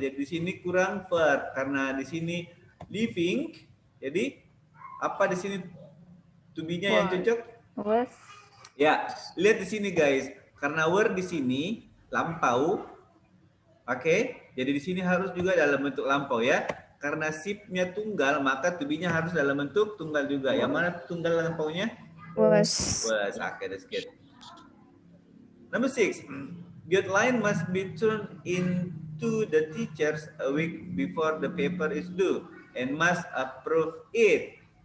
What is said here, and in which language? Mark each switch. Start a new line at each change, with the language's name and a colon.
Indonesian: Jadi di sini kurang verb karena di sini leaving. Jadi apa di sini to be-nya yang cocok?
English: Was.
Indonesian: Ya, lihat di sini guys. Karena were di sini lampau. Oke, jadi di sini harus juga dalam bentuk lampau ya. Karena ship-nya tunggal, maka to be-nya harus dalam bentuk tunggal juga. Yang mana tunggal lampaunya?
English: Was. Was. Oke, that's good. Number 6. The outline must be turned into the teachers a week before the paper is due and must approve it.